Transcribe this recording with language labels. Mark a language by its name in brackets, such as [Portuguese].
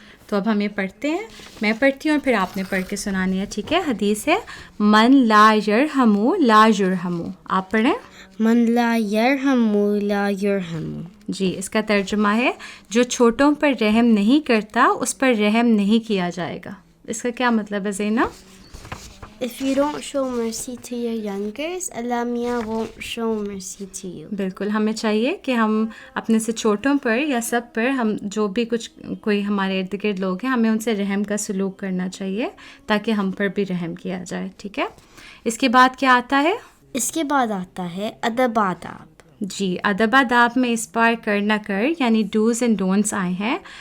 [Urdu] تو اب ہم یہ پڑھتے ہیں, میں پڑھتی ہوں اور پھر آپ نے پڑھ کے سنانی ہے. ٹھیک ہے, حدیث ہے [Arabic] من لا یرحمو لا یرحمو. [Urdu] آپ پڑھیں. [Arabic] من لا یرحمو لا یرحمو. [Urdu] جی, اس کا ترجمہ ہے جو چھوٹوں پر رحم نہیں کرتا اس پر رحم نہیں کیا جائے گا. اس کا کیا مطلب ہے زینب؟ [English] If you don't show mercy to your youngers, Allah Mia won't show mercy to you. [Urdu] بالکل, ہمیں چاہیے کہ ہم اپنے سے چھوٹوں پر یا سب پر, ہم جو بھی کوئی ہمارے ارد گرد لوگ ہیں, ہمیں ان سے رحم کا سلوک کرنا چاہیے تاکہ ہم پر بھی رحم کیا جائے. ٹھیک ہے, اس کے بعد کیا آتا ہے؟ اس کے بعد آتا ہے ادب آداب. جی, ادب آداب میں اس بار کر نہ کر یعنی [English] do's and don'ts [Urdu] آئے ہیں.